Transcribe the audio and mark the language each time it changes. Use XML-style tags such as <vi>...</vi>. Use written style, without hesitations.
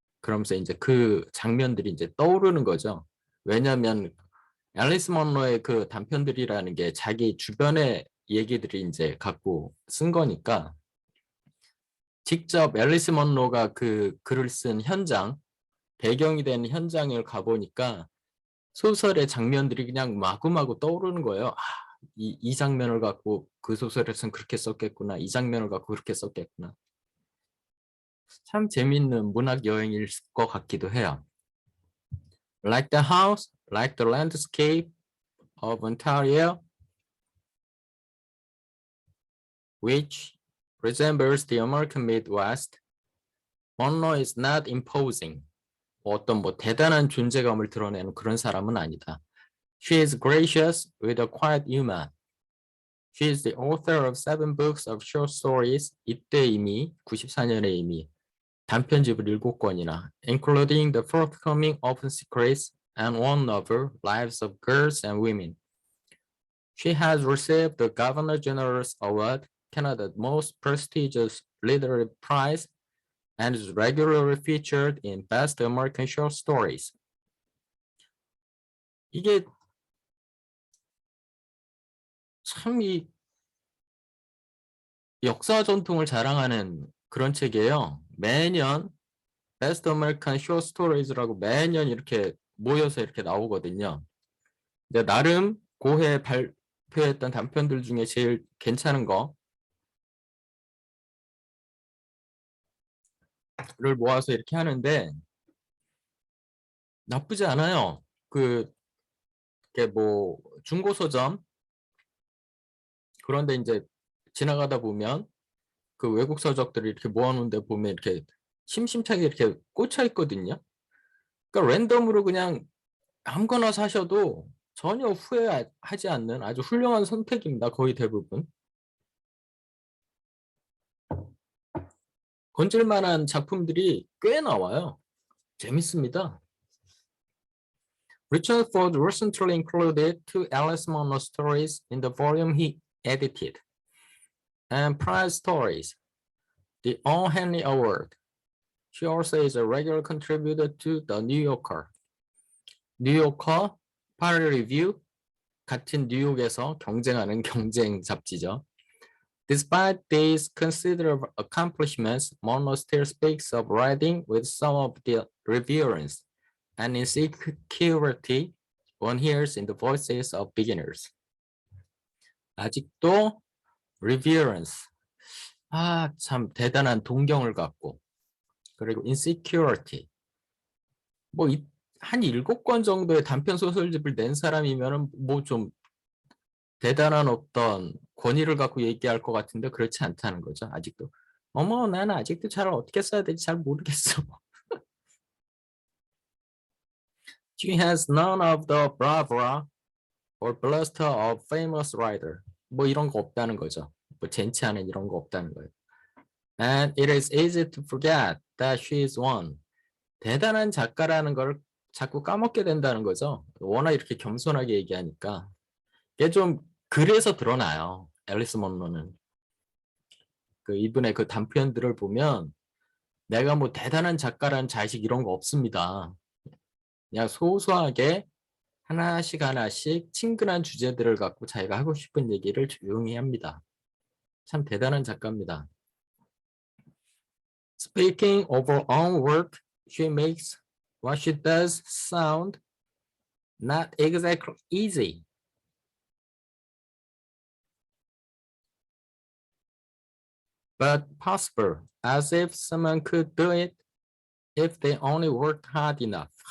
<ko>그러면서 이제 그 장면들이 이제 떠오르는 거죠. 왜냐하면 앨리스 먼로의 그 단편들이라는 게 자기 주변의 얘기들이 이제 갖고 쓴 거니까 직접 앨리스 먼로가 그 글을 쓴 현장, 배경이 된 현장을 가보니까 소설의 장면들이 그냥 마구마구 떠오르는 거예요. 이 장면을 갖고 그 소설에서는 그렇게 썼겠구나. 이 장면을 갖고 그렇게 썼겠구나. 참 재밌는 문학 여행일 것 같기도 해요.</ko> <en>Like the house, like the landscape of Ontario, which resembles the American Midwest, Monroe is not imposing.</en> <ko>어떤 뭐 대단한 존재감을 드러내는 그런 사람은 아니다.</ko> <en>She is gracious with a quiet humor. She is the author of 7 books of short stories.</en> <ko>이때 이미 94년에 이미 단편집을 7권이나</ko> <en>including the forthcoming Open Secrets and one novel, Lives of Girls and Women. She has received the Governor General's Award, Canada's most prestigious literary prize, and is regularly featured in Best American Short Stories.</en> <ko>이게 참 이 역사 전통을 자랑하는 그런 책이에요. 매년 Best American Short Stories라고 매년 이렇게 모여서 이렇게 나오거든요. 이제 나름 고해 발표했던 단편들 중에 제일 괜찮은 거를 모아서 이렇게 하는데 나쁘지 않아요. 그게 뭐 중고 서점 그런데 이제 지나가다 보면 그 외국 서적들을 이렇게 모아놓은 데 보면 이렇게 심심찮게 이렇게 꽂혀 있거든요. 그러니까 랜덤으로 그냥 아무거나 사셔도 전혀 후회하지 않는 아주 훌륭한 선택입니다. 거의 대부분. 건질만한 작품들이 꽤 나와요. 재밌습니다.</ko> <en>Richard Ford recently included 2 Alice Munro stories in the volume he edited, and prize stories, the O'Henley Award. She also is a regular contributor to The New Yorker.</en> <ko>뉴요커, 파리 리뷰, 같은 뉴욕에서 경쟁하는 경쟁 잡지죠.</ko> <en>Despite these considerable accomplishments, Monroe still speaks of writing with some of the reverence and insecurity one hears in the voices of beginners.</en> <ko>아직도 reverence, 참 대단한 동경을 갖고 그리고 insecurity, 한 7권 정도의 단편 소설집을 낸 사람이면은 뭐 좀 대단한 어떤 권위를 갖고 얘기할 것 같은데 그렇지 않다는 거죠. 아직도. 어머, 나는 아직도 잘 어떻게 써야 될지 잘 모르겠어.</ko> <en>She has none of the bravura or bluster of famous writer.</en> <ko>뭐 이런 거 없다는 거죠. 뭐 젠치하는 이런 거 없다는 거예요.</ko> <en>And it is easy to forget that she is one.</en> <ko>대단한 작가라는 걸 자꾸 까먹게 된다는 거죠. 워낙 이렇게 겸손하게 얘기하니까. 이게 좀 그래서 드러나요. 앨리스 먼로는. 그 이분의 그 단편들을 보면 내가 뭐 대단한 작가라는 자식 이런 거 없습니다. 그냥 소소하게 하나씩 하나씩 친근한 주제들을 갖고 자기가 하고 싶은 얘기를 조용히 합니다. 참 대단한 작가입니다.</ko> <en>Speaking of her own work, she makes what she does sound Not exactly easy. But possible, as if someone could do it if they only worked hard enough.</en>